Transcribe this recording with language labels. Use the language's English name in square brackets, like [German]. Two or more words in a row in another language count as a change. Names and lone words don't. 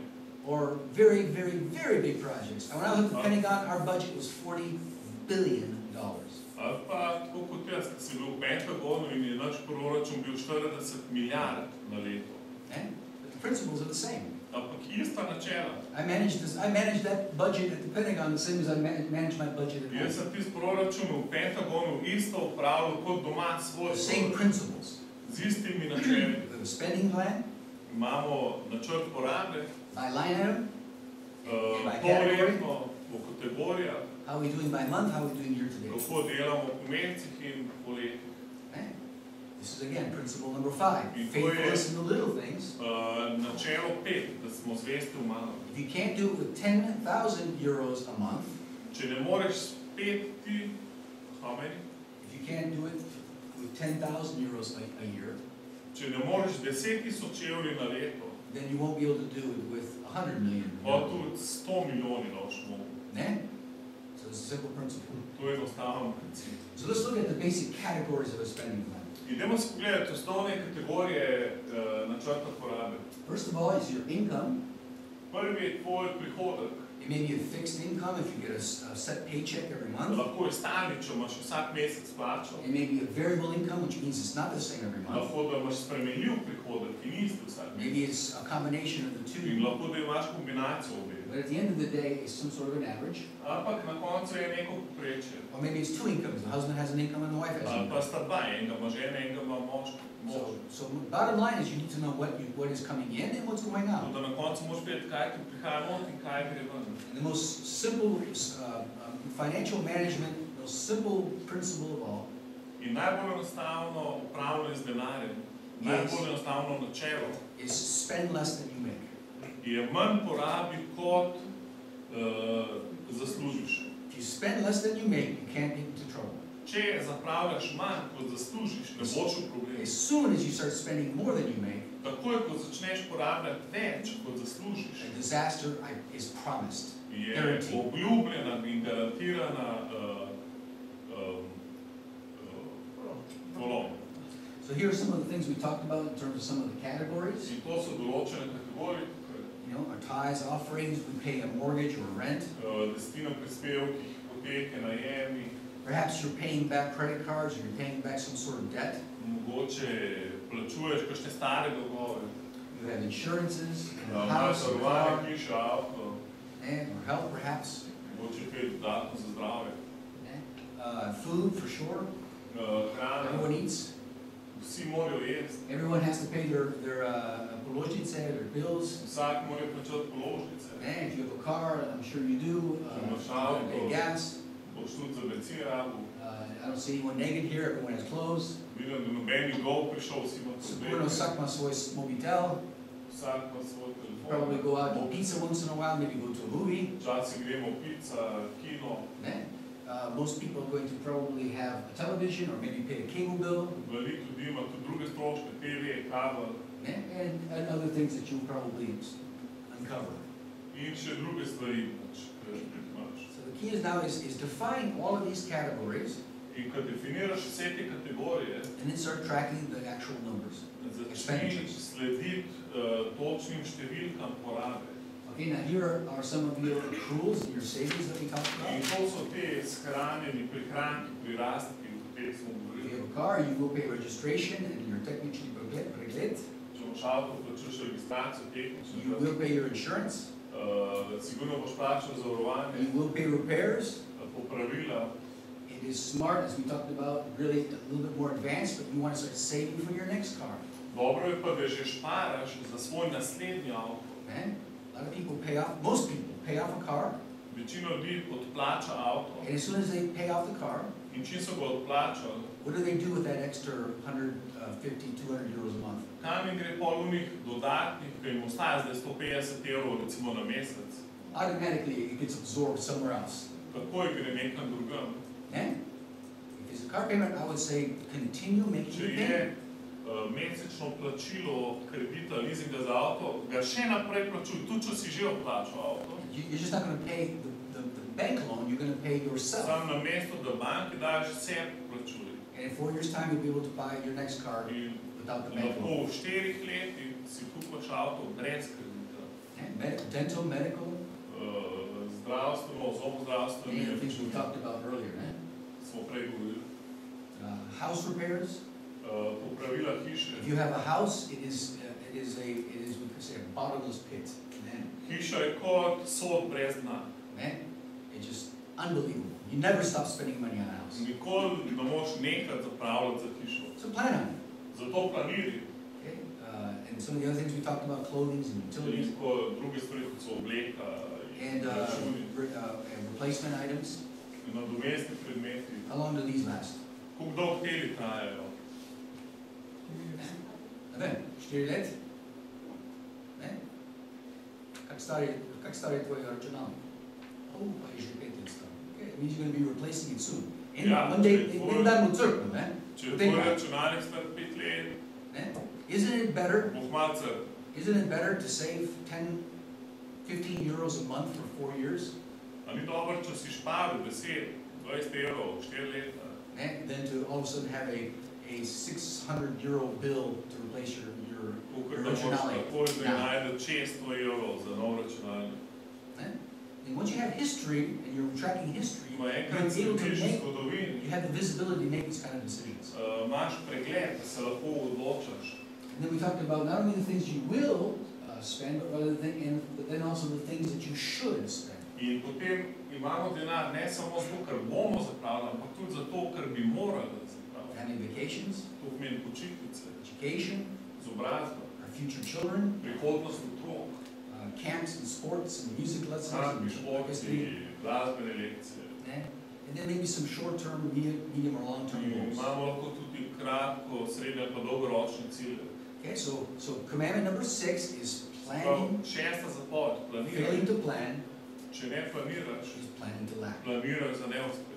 [English] or very, very, very big projects. And when I was at the Pentagon, our budget was $40 billion. [Slovenian] Ali pa tako kot jaz, ki si bil v Pentagonu in je naš proračun bil 40 milijard na leto. [English] But the principles are the same. [Slovenian] Ampak ista načela. [English] I managed that budget at the Pentagon the same as I manage my budget at [Slovenian] Jaz [English] home. [Slovenian] sem tisti proračun v Pentagonu isto upravljal kot doma svoj [English] The same [Slovenian] proračun. [English] principles. [Slovenian] Z istimi načeli. [English] We have a spending plan, [Slovenian] Imamo načrt porabe, [English] by line item, by [Slovenian] to [English] category, [Slovenian] letno v kategorijah, [English] how are we doing by month, how are we doing year to date. [Slovenian] kako delamo po mesecih in po letih. [English] This is again principle number 5. [Slovenian] In to [English] Faithfulness in the little things. [Slovenian] Načelo 5, da smo zvesti v malem. [English] If you can't do it with 10,000 euros a month, [Slovenian] Če ne moreš spet ti, [English] how many? If you can't do it with 10,000 euros a year, [Slovenian] Če ne moreš 10.000 evri na leto, [English] then you won't be able to do it with 100 million. [Slovenian] pa tudi 100 milijoni daš mogo. Ne? [English] So it's a simple principle. [Slovenian] To je enostavno princip. [English] So let's look at the basic categories of a spending plan. [Slovenian] Idemo si pogledati osnovne kategorije načrta porabe. [English] First of all is your income. [Slovenian] Prvi je tvoj prihodek. [English] It may be a fixed income if you get a set paycheck every month. [Slovenian] Lahko je stalni, če imaš vsak mesec plačo. [English] It may be a variable income, which means it's not the same every month. [Slovenian] Lahko da imaš spremenljiv prihodek, ki ni isti vsak mesec. [English] Maybe it's a combination of the [Slovenian] In [English] two. [Slovenian] lahko da imaš kombinacijo obeh. [English] But at the end of the day, it's some sort of an average. [Slovenian] Ampak na koncu je neko povprečje. [English] Or maybe it's two incomes. The husband has an income and the wife has an [Slovenian] Ali [English] income. [Slovenian] pa sta dva, enega ima žena, enega ima mož. [English] So bottom line is you need to know what is coming in and what's going out. [Slovenian] Da na koncu moraš vedeti, kaj ti prihaja not in kaj gre ven. [English] And the most simple financial management, the most simple principle of all, [Slovenian] In najbolj enostavno upravljanje z denarjem, najbolj enostavno načelo, [English] is spend less than you make. [Slovenian] je manj porabi, kot zaslužiš. [English] If you spend less than you make, you can't get into trouble. [Slovenian] Če zapravljaš manj, kot zaslužiš, ne boš v problemu. [English] As soon as you start spending more than you make, [Slovenian] Takoj, ko začneš porabljati več, kot zaslužiš, [English] a disaster is promised. [Slovenian] je [English] Guaranteed. [Slovenian] obljubljena in garantirana polom. [English] So here are some of the things we talked about in terms of some of the categories. [Slovenian] In to so določene kategorije, [English] You know, our tithes, offerings, we pay a mortgage or rent. [Slovenian] desetina prispevki, hipoteke, najemi, [English] Perhaps you're paying back credit cards or you're paying back some sort of debt. [Slovenian] mogoče plačuješ kakšne stare dolgove, [English] You have insurances, and a [Slovenian] imaš [English] house, or a [Slovenian] zavarovanje [English] car, [Slovenian] hiše, avto, [English] or health perhaps. [Slovenian] mogoče kaj dodatno za zdravje, [English] Food for sure. [Slovenian] hrana, [English] Everyone eats. [Slovenian] vsi morajo jesti, [English] Everyone has to pay their položnice, their bills. [Slovenian] vsak mora plačati položnice, [English] If you have a car, I'm sure you do, you gotta pay gas. [Slovenian] boš tudi za bencin rabil. [English] I don't see anyone naked here, everyone has clothes. [Slovenian] Vidim, da noben ni dol prišel, vsi ima Sigurno probleme, vsak ima svoj mobitel. vsak ima svoj [English] Probably [Slovenian] telefon. [English] go out and eat pizza once in a while, maybe go to a movie. [Slovenian] Včasih gremo pizza, kino, [English] Most people are going to probably have a television or maybe pay a cable bill. [Slovenian] veliko ljudi ima tudi druge stroške, TV, kabel [English] And other things that you'll probably uncover. [Slovenian] in še druge stvari, ki jih imaš. [English] So the key is now is define all of these categories [Slovenian] In ko definiraš vse te kategorije, [English] and then start tracking the actual numbers. [Slovenian] začni slediti točnim številkam porabe. [English] Okay, now here are some of your accruals and your savings that we talked [Slovenian] In [English] about. [Slovenian] to so te shranjeni prihranki, prirastki, o katerih smo [English] If [Slovenian] govorili. [English] you have a car, you will pay registration and your [Slovenian] technični pregled. Če imaš avto, plačuješ registracijo, tehnično, [English] You will pay your insurance. [Slovenian] sigurno boš plačal zavarovanje, [English] You will pay repairs. [Slovenian] popravila. [English] It is smart, as we talked about, really a little bit more advanced, but you want to start saving for your next car. [Slovenian] Dobro je pa, da že šparaš za svoj naslednji avto. [English] A lot of people pay off, most people pay off a car, [Slovenian] Večina ljudi odplača avto [English] and as soon as they pay off the car, [Slovenian] in čim so ga odplačali, [English] what do they do with that extra 150, 200 euros a month? [Slovenian] kam jim gre pol unih dodatnih, ki jim ostaja zdaj 150 evrov recimo na mesec, [English] Automatically, it gets absorbed somewhere else. [Slovenian] takoj gre nekam drugam. [English] If it's a car payment, I would say continue making [Slovenian] Če [English] the [Slovenian] je [English] payment. [Slovenian] mesečno plačilo kredita, leasinga za avto, ga še naprej plačuj, tudi če si že odplačal avto. [English] You're just not going to pay the bank loan, you're going to pay yourself. [Slovenian] Sam na mesto, da banki daš, sebi plačuj. [English] And in 4 years' time, you'll be able to buy your next car [Slovenian] In [English] without the bank [Slovenian] lahko [English] loan. [Slovenian] v 4 letih si kupaš avto brez kredita. [English] Dental, medical, [Slovenian] Zdravstveno, [English] any of the [Slovenian] zobozdravstveno, [English] things we talked about earlier. [Slovenian] smo prej govorili. [English] House repairs. [Slovenian] Popravila hiše. [English] If you have a house, it is we could say a bottomless pit. [Slovenian] Hiša je kot sod brez dna. [English] It's just unbelievable. You never stop spending money on a house. [Slovenian] Nikoli ne moš nekaj zapravljati za hišo. So plan on it. Zato planiri. [English] Okay? And some of the other things we talked about, clothing and utilities, [Slovenian] Veliko druge stvari, kot so obleka [English] and [Slovenian] in računi, [English] and replacement items. [Slovenian] in nadomestni predmeti. [English] How long do these last? [Slovenian] Koliko dolgo teli trajajo? Ne vem, 4 let? Ne? Kak star je tvoj računalnik? Pa je že 5 let star. [English] Okay, it means you're going to be replacing it soon. And Yeah, one day, straightforward. [Slovenian] in dan bo crknil, ne? Če je tvoj računalnik star 5 let, Ne? [English] Isn't it better? [Slovenian] bo kmalu crknil. [English] Isn't it better to save 10, 15 euros a month for 4 years? [Slovenian] A ni dobro, če si šparil 10, 20 evrov, 4 leta, [English] Than to all of a sudden have a 600 euro bill to replace your [Slovenian] kakor da moraš računalnik. takoj zdaj najti 600 evrov za nov računalnik. [English] And once you have history and you're tracking history, [Slovenian] Ko enkrat [English] you're [Slovenian] se [English] able to [Slovenian] učiš [English] make, [Slovenian] zgodovini, [English] you have the visibility to make these kind of decisions. [Slovenian] imaš pregled, da se lahko odločaš. [English] And then we talked about not only the things you will spend, but then also the things that you should spend. [Slovenian] In potem imamo denar ne samo zato, ker bomo zapravili, ampak tudi zato, ker bi morali zapraviti. [English] Having vacations, [Slovenian] To pomeni počitnice, [English] education, [Slovenian] izobrazba, [English] our future children, [Slovenian] prihodnost otrok, [English] camps and sports and music lessons, [Slovenian] kampi, [English] and [Slovenian] športi, glasbene lekcije. [English] and then maybe some short-term, medium or long-term [Slovenian] In [English] goals. [Slovenian] imamo lahko tudi kratko, srednje pa dolgoročne cilje. [English] Okay, so commandment number 6 is [Slovenian] Prav, [English] planning. [Slovenian] šesta zapoved, planiraj. [English] Failing to plan [Slovenian] Če ne planiraš, [English] is planning to lack. [Slovenian] planiraš za neuspeh.